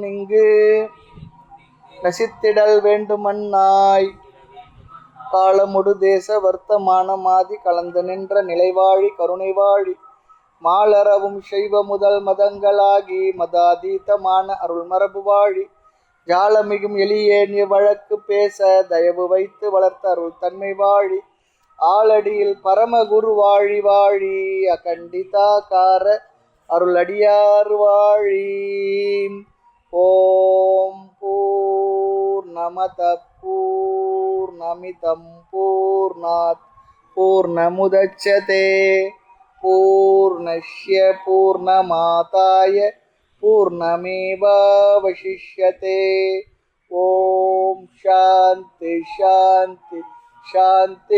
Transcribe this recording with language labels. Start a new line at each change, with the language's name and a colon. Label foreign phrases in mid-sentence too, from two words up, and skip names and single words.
Tamil: இங்கு நசித்திடல் வேண்டுமன்னாய், காலமுடு தேச வர்த்தமான மாதி கலந்து நின்ற நிலைவாழி கருணை வாழி, மாலரவும் செய்வ முதல் மதங்களாகி மதாதீதமான அருள் மரபு வாழி, ஜாலமிகும் எளியேனிய வழக்கு பேச தயவு வைத்து வளர்த்த அருள் தன்மை வாழி, ஆளடியில் பரமகுரு வாழி வாழி, அகண்டிதாகார அருளடியார் வாழி.
Sanskrit: ॐ पूर्णमदः पूर्णमिदं पूर्णात् पूर्णमुदच्यते पूर्णस्य पूर्णमादाय पूर्णमेवावशिष्यते. ॐ शान्ति शान्ति शान्ति.